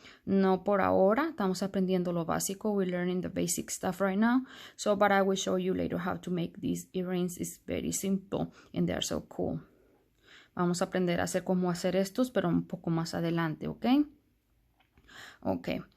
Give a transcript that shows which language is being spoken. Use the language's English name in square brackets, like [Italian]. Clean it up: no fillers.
[Spanish] No por ahora, estamos aprendiendo lo básico. [English] We're learning the basic stuff right now. So, but I will show you later how to make these earrings. It's very simple and they're so cool. [Spanish] Vamos a aprender a hacer cómo hacer estos, pero un poco más adelante, ¿ok? Ok.